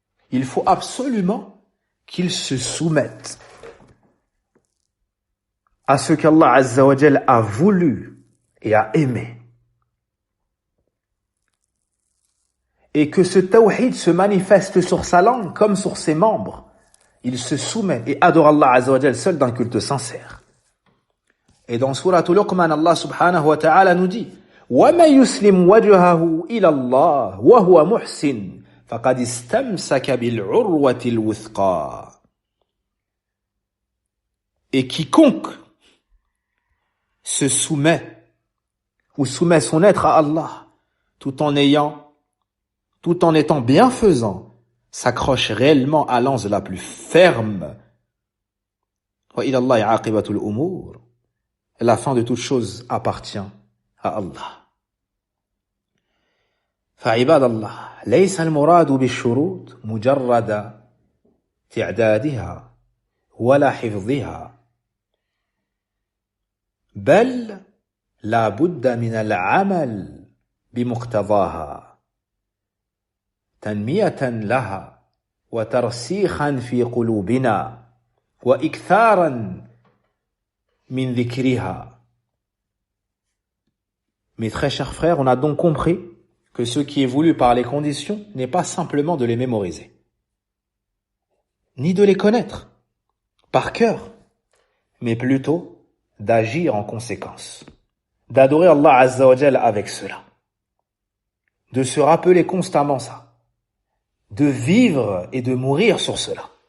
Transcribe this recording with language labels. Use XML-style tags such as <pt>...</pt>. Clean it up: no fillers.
<fr>Il faut absolument qu'il se soumette à ce qu'Allah Azza wa Jal a voulu et a aimé. Et que ce tawhid se manifeste sur sa langue comme sur ses membres. Il se soumet et adore Allah Azza wa Jal seul d'un culte sincère. Et dans Surah Luqman, Allah subhanahu wa ta'ala nous dit</fr> <ar>وَمَن يُسْلِمْ وَجْهَهُ إِلَى اللَّهِ وَهُوَ مُحْسِنٌ فَقَدِ اسْتَمْسَكَ بِالْعُرْوَةِ الْوُثْقَى.</ar> <fr>Et quiconque se soumet ou soumet son être à Allah tout en étant bienfaisant, s'accroche réellement à l'anse la plus ferme.</fr> <ar>وَإِلَى اللَّهِ عَاقِبَةُ الْأُمُورِ.</ar> <fr>La fin de toute chose appartient à Allah.</fr> <ar>فعباد الله ليس المراد بالشروط مجرد تعدادها ولا حفظها بل لا بد من العمل بمقتضاها تنمية لها وترسيخا في قلوبنا وإكثارا min dhikriha.</ar> <fr>Mes très chers frères, on a donc compris que ce qui est voulu par les conditions n'est pas simplement de les mémoriser, ni de les connaître par cœur, mais plutôt d'agir en conséquence, d'adorer Allah Azza wa Jalla avec cela, de se rappeler constamment ça, de vivre et de mourir sur cela.</fr>